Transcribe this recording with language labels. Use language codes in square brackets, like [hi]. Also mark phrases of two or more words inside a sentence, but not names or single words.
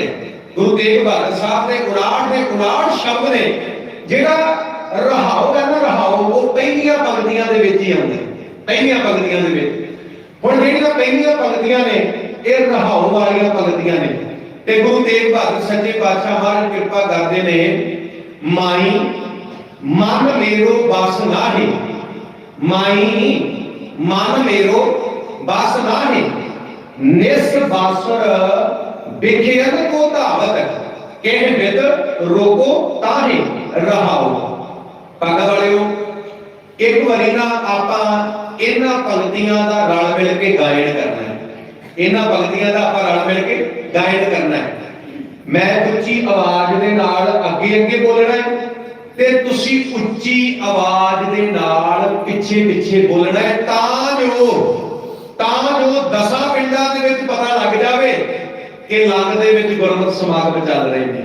[pa] ਗੁਰੂ ਤੇਗ ਬਹਾਦੁਰ ਸਾਹਬ ਦੇ 59 ਸ਼ਬਦ ਨੇ, ਜੇੜਾ ਰਹਾਓ ਹੈ ਨਾ, ਰਹਾਓ ਵੋ ਪਹਿਲੀਆਂ ਪੰਕਤੀਆਂ ਦੇ ਵਿਚ ਹੀ ਆਉਂਦਾ, ਪਹਿਲੀਆਂ ਪੰਕਤੀਆਂ ਦੇ ਵਿਚ। ਹੁਣ ਜੇੜੀਆਂ ਪਹਿਲੀਆਂ ਪੰਕਤੀਆਂ ਨੇ ਯੇ ਰਹਾਓ ਵਾਲੀਆਂ ਪੰਕਤੀਆਂ ਨੇ ਤੇ ਗੁਰੂ ਤੇਗ ਬਹਾਦੁਰ ਸੱਚੇ ਪਾਤਸ਼ਾਹ ਮਹਾਰਾਜ ਕਿਰਪਾ ਕਰਦੇ ਨੇ। ਮਾਈ ਮਨ ਮੇਰੋ ਬਸ ਨਾਹਿ, ਮਾਈ ਮਨ ਮੇਰੋ ਬਸ ਨਾਹਿ, ਨਿਸ ਬਾਸੁਰ ਬਿਖੇਰ ਕੋ ਧਾਵਤ, ਕਹ ਵਿਦ ਰੋਕੋ ਤਾਹਿ ਰਹਾਓ। ਭਾਗਾ ਵਾਲਿਓ, ਏਕ ਬਾਰੀ ਨਾ ਆਪਾਂ ਇਨ੍ਹਾਂ ਪੰਕਤੀਆਂ ਦਾ ਰਲ ਮਿਲ ਕੇ ਗਾਇਨ ਕਰਨਾ ਹੈ, ਇਨ੍ਹਾਂ ਪੰਕਤੀਆਂ ਦਾ ਆਪਾਂ ਰਲ ਮਿਲ ਕੇ ਗਾਇਨ ਕਰਨਾ ਹੈ। ਮੈਂ ਉੱਚੀ ਆਵਾਜ਼ ਦੇ ਨਾਲ ਅੱਗੇ ਅੱਗੇ ਬੋਲਣਾ ਹੈ ਤੇ ਤੁਸੀਂ ਉੱਚੀ ਆਵਾਜ਼ ਦੇ ਨਾਲ ਪਿੱਛੇ ਪਿੱਛੇ ਬੋਲਣਾ ਹੈ, ਤਾਂ ਜੋ 10 ਪਿੰਡਾਂ ਦੇ ਵਿਚ ਪਤਾ ਲੱਗ ਜਾਵੇ ਕਿ ਲੰਗ ਦੇ ਵਿਚ ਗੁਰਮਤ ਸਮਾਗਮ ਚੱਲ ਰਹੇ ਨੇ।